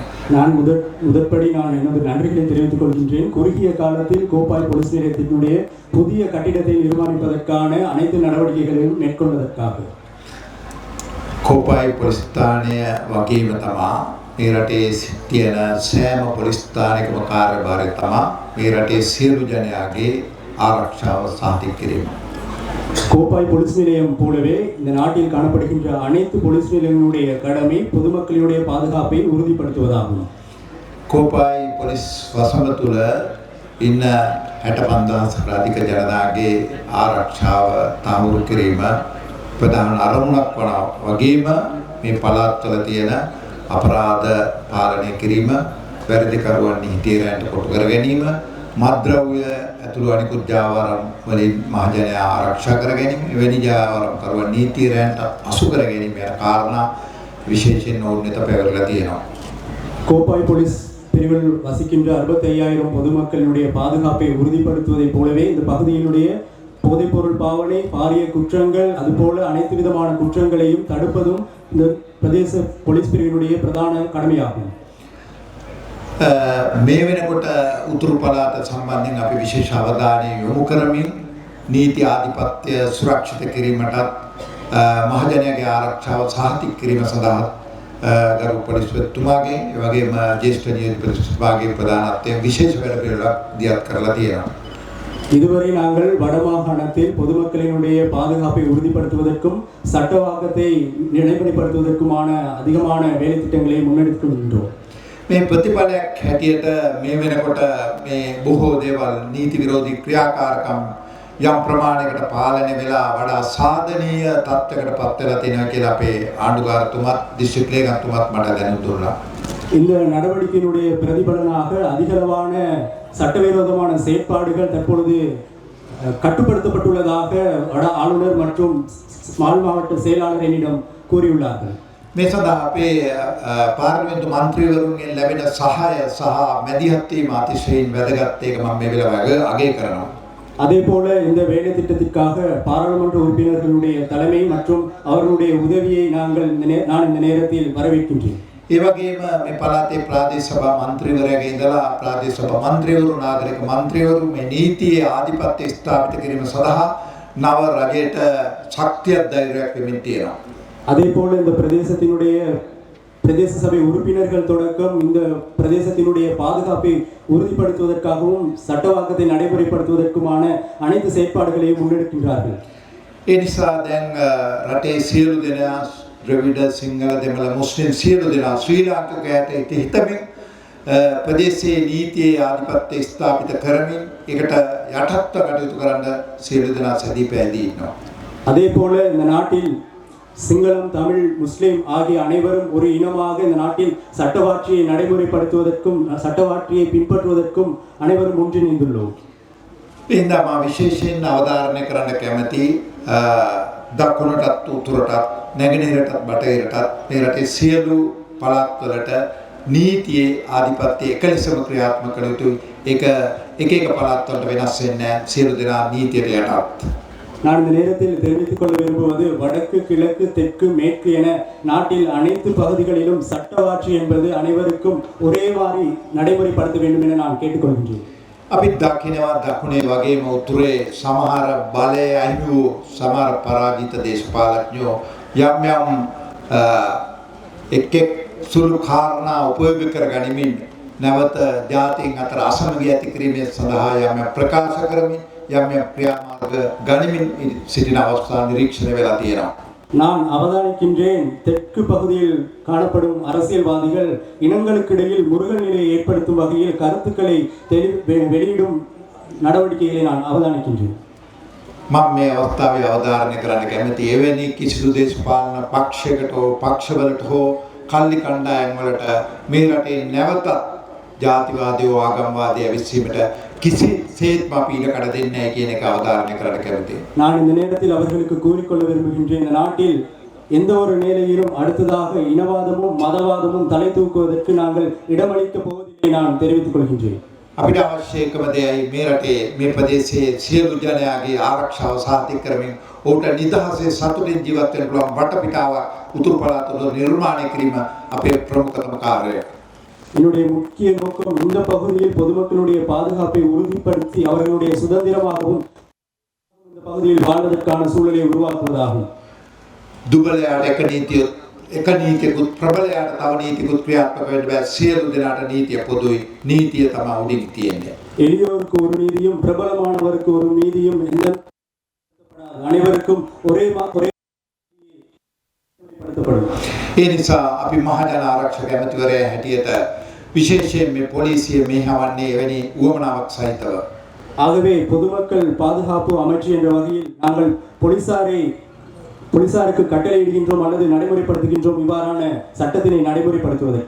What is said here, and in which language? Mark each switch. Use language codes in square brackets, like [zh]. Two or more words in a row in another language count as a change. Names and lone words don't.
[ta] நான் முதற்படி நான் எனது நன்றிகளை தெரிவித்துக் கொள்கின்றேன். குறுகிய காலத்தில் கோப்பாய் போலீஸ் நிலையத்தினுடைய புதிய கட்டிடத்தை நிர்மாணிப்பதற்கான அனைத்து நடவடிக்கைகளையும் மேற்கொள்வதற்காக. [si] කෝපයි පොලිස් ස්ථානය වගේම තමා මේ රටේ තියෙන සෑම පොලිස් ස්ථානයකම කාර්යභාරය තමා මේ රටේ සියලු ජනයාගේ ආරක්ෂාව සාතික කිරීම. [ta] கோப்பாய் போலீஸ் நிலையம் போலவே இந்த நாட்டில் காணப்படுகின்ற அனைத்து போலீஸ் நிலையங்களுடைய கடமை பொதுமக்களுடைய பாதுகாப்பை உறுதிப்படுத்துவதாகும். [si] කෝපයි පොලිස් වසම තුළ ඉන්න 65,000 අධික ජනතාවගේ ආරක්ෂාව තහවුරු කිරීම ප්‍රධාන අරමුණක් වන වගේම මේ පළාත්වල තියෙන අපරාධ පාලනය කිරීම, වැරදිකරුවන් නීතියට කොටු කර ගැනීම, මත්ද්‍රව්‍ය ඇතුළු අනිකුත් ජාවාරම් වලින් මහජනයා ආරක්ෂා කර ගැනීම, එවැනි ජාවාරම්කරුවන් නීතියට අසු කර ගැනීම යන කාරණා විශේෂයෙන් ඕනෙත පැවරලා තියෙනවා. [ta] கோப்பாய் போலீஸ் பிரிவில் வசிக்கின்ற 65,000 பொதுமக்களினுடைய பாதுகாப்பை உறுதிப்படுத்துவதைப் போலவே இந்த பகுதியினுடைய போதைப்பொருள் பாவனை, பாரிய குற்றங்கள், அதுபோல அனைத்து விதமான குற்றங்களையும் தடுப்பதும் இந்த பிரதேச போலீஸ் பிரிவினுடைய பிரதான கடமையாகும். [si] මේ වෙනකොට උතුරු පළාත සම්බන්ධයෙන් අපි විශේෂ අවධානය යොමු කරමින් නීති ආධිපත්‍ය සුරක්ෂිත කිරීමටත් මහජනයාගේ ආරක්ෂාව සහතික කිරීම සඳහා ගරු පොලිස්පතිතුමාගේ ඒ වගේම ජ්‍යෙෂ්ඨ නියෝජිත පොලිස්පතිතුමාගේ ප්‍රධානත්වයෙන් විශේෂ වැඩපිළිවෙළක් දියත් කරලා තියෙනවා. [ta] இதுவரை நாங்கள் வடமாகாணத்தில் பொதுமக்களினுடைய பாதுகாப்பை உறுதிப்படுத்துவதற்கும் சட்டவாக்கத்தை நடைமுறைப்படுத்துவதற்குமான அதிகமான வேலை திட்டங்களை முன்னெடுக்கின்றோம். [si] මේ ප්‍රතිඵලයක් හැටියට මේ වෙනකොට මේ බොහෝ දේවල් නීති විරෝධී ක්‍රියාකාරකම් යම් ප්‍රමාණයකට පාලනය වෙලා වඩා සාධනීය තත්ත්වයකට පත් වෙලා තියෙනවා කියලා අපේ ආණ්ඩුකාරතුමත් දිස්ත්‍රික් ලේකම්තුමත් මට දැනුම් දුන්නා. [ta] இந்த நடவடிக்கையினுடைய பிரதிபலனாக அதிகளவான சட்டவிரோதமான செயற்பாடுகள் தற்பொழுது கட்டுப்படுத்தப்பட்டுள்ளதாக வட ஆளுநர் மற்றும் ஸ்மால் மாவட்ட செயலாளர் என்னிடம் கூறியுள்ளார்கள். [si] මේ සඳහා අපේ පාර්ලිමේන්තු මන්ත්‍රීවරුන්ගෙන් ලැබෙන සහාය සහ මැදිහත් වීම අතිශයින් වැදගත් ඒක මම මේ වෙලාවේ අගය කරනවා. [ta] அதேபோல இந்த வேலை திட்டத்திற்காக பாராளுமன்ற உறுப்பினர்களுடைய தலைமை மற்றும் அவர்களுடைய உதவியை நான் இந்த நேரத்தில் வரவேற்கின்றேன். [si] ඒ වගේම මේ පළාතේ ප්‍රාදේශ සභා මන්ත්‍රීවරයාගේ ඉඳලා ප්‍රාදේශ සභා මන්ත්‍රීවරු නාගරික මන්ත්‍රීවරු මේ නීතියේ ආධිපත්‍ය ස්ථාපිත කිරීම සඳහා නව රජයට ශක්තියක් ධෛර්යයක් වෙමින් තියෙනවා. [ta] அதேபோல இந்த பிரதேச சபை உறுப்பினர்கள் தொடக்கம் இந்த பிரதேசத்தினுடைய பாதுகாப்பை உறுதிப்படுத்துவதற்காகவும் சட்டவாக்கத்தை நடைமுறைப்படுத்துவதற்குமான அனைத்து செயற்பாடுகளையும் முன்னெடுக்கின்றார்கள். [si] ඒ නිසා දැන් රටේ සියලු දෙනා ද්‍රවිඩ සිංහල දෙමළ මුස්ලිම් සියලු දෙනා ශ්‍රී ලාංකිකයට හිතමින් ප්‍රදේශයේ නීතියේ ආධිපත්‍ය ස්ථාපිත කරමින් ඒකට යටත්ව කටයුතු කරන්න සියලු දෙනා සැදී පැහැදී ඉන්නවා. [ta] அதேபோல இந்த நாட்டில் சிங்களம் தமிழ் முஸ்லிம் ஆகிய அனைவரும் ஒரு இனமாக இந்த நாட்டில் சட்டவாட்சியை நடைமுறைப்படுத்துவதற்கும் சட்டவாட்சியை பின்பற்றுவதற்கும் அனைவரும் ஒன்றிணைந்துள்ளோம். [si] ඉන්දා මා විශේෂයෙන් අවධාරණය කරන්න කැමති දකුණටත් උතුරටත් නැගෙනහිරටත් බටහිරටත් මේ රටේ සියලු පළාත්වලට නීතියේ ආධිපත්‍ය එක ලෙසම ක්‍රියාත්මක කළ යුතුයි. ඒක එක එක පළාත්වලට වෙනස් වෙන්නේ නැහැ. සියලු දෙනා නීතියට යටත්. [ta] நான் இந்த நேரத்தில் தெரிவித்துக் கொள்ள விரும்புவது வடக்கு கிழக்கு தெற்கு மேற்கு என நாட்டில் அனைத்து பகுதிகளிலும் சட்டவாட்சி என்பது அனைவருக்கும் ஒரே மாதிரி நடைமுறைப்படுத்த வேண்டும் என நான் கேட்டுக்கொள்கின்றேன். [si] අපි දකිනවා දකුණේ වගේම උතුරේ සමහර බලය අහිමි වූ සමහර පරාජිත දේශපාලඥයෝ යම් යම් එක් සුළු කාරණා උපයෝග කර ගනිමින් නැවත ජාතීන් අතර අසමගිය ඇති කිරීමේ සඳහා යම් ප්‍රකාශ කරමින් යම් ක්‍රියාමාර්ග ගනිමින් සිටින අවස්ථා නිරීක්ෂණය වෙලා තියෙනවා. [ta] நான் அவதானிக்கின்றேன் தெற்கு பகுதியில் காணப்படும் அரசியல்வாதிகள் இனங்களுக்கிடையில் முருகல் நிலையை ஏற்படுத்தும் வகையில் கருத்துக்களை வெளியிடும் நடவடிக்கைகளை நான் அவதானிக்கின்றேன். [si] මම මේ අවස්ථාවේ අවධාරණය කරන්න කැමති එවැනි කිසිදු දේශපාලන පක්ෂයකට හෝ පක්ෂවලට හෝ කල්ලි කණ්ඩායම් වලට මේ රටේ නැවත ජාතිවාදීව ආගම්වාදී ඇවිස්සීමට කිසිසේත්ම අපි ඉඩ කඩ දෙන්නේ නැහැ කියන එක අවධාරණය කරන්න කැමතියි. [ta] நான் இந்த நேரத்தில் அவர்களுக்கு கூறிக்கொள்ள விரும்புகின்றேன், இந்த நாட்டில் எந்த ஒரு நிலையிலும் அடுத்ததாக இனவாதமும் மதவாதமும் தலை தூக்குவதற்கு நாங்கள் இடமளிக்கப் போவதில்லை நான் தெரிவித்துக் கொள்கின்றேன். [si] අපිට අවශ්‍ය එකම දෙයයි මේ රටේ මේ ප්‍රදේශයේ සියලු ජනයාගේ ආරක්ෂාව සාතික කරමින් ඔවුන්ට නිදහසේ සතුටින් ජීවත් වෙන්න පුළුවන් වටපිටාවක් උතුරු පළාත තුළ නිර්මාණය කිරීම අපේ ප්‍රමුඛතම කාර්යය. [ta] என்னுடைய முக்கிய நோக்கம் இந்த பகுதியில் பொதுமக்களுடைய பாதுகாப்பை உறுதிப்படுத்தி அவர்களுடைய சுதந்திரமாகவும் இந்த பகுதியில் வாழ்வதற்கான சூழலை உருவாக்குவதாகும். [si] දුබලයාට එක නීතියකුත් ප්‍රබලයාට තව නීතියකුත් ක්‍රියාත්මක වෙන්න බෑ. සියලු දෙනාට නීතිය පොදුයි. නීතිය තමයි උඩින් තියෙන්නේ. [ta] எளியோருக்கு ஒரு நீதியும் பிரபலமானவருக்கு ஒரு நீதியும் எந்த அனைவருக்கும் ஒரே [si] ඒ නිසා අපි මහජන ආරක්ෂක ඇමතිවරයා හැටියට විශේෂයෙන් මේ පොලිසිය මෙහෙවන්නේ එවැනි උවමනාවක් සහිතව. [ta] ஆகவே பொதுமக்கள் பாதுகாப்பு அமைச்சு என்ற வகையில் நாங்கள் போலீசாருக்கு கட்டளையிடுகின்றோம் அல்லது நடைமுறைப்படுத்துகின்றோம் இவ்வாறான சட்டத்தினை நடைமுறைப்படுத்துவதற்கு.